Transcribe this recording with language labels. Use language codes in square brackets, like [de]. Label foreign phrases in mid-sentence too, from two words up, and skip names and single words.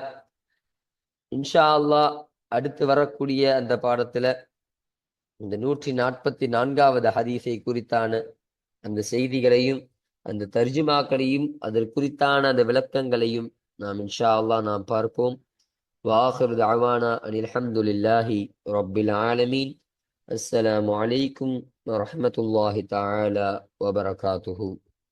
[ar] إن شاء الله [ta] அடுத்து வரக்கூடிய அந்த பாடத்துல இந்த 144வது ஹதீஸை குறித்தான அந்த செய்திகளையும் அந்த தர்ஜுமாக்களையும் அதற்கு குறித்தான அந்த விளக்கங்களையும் நாம் [ar] إن شاء الله [ta] நாம் பார்ப்போம். [ar] وآخر دعوانا أن الحمد لله رب العالمين. السلام عليكم ورحمة الله تعالى وبركاته.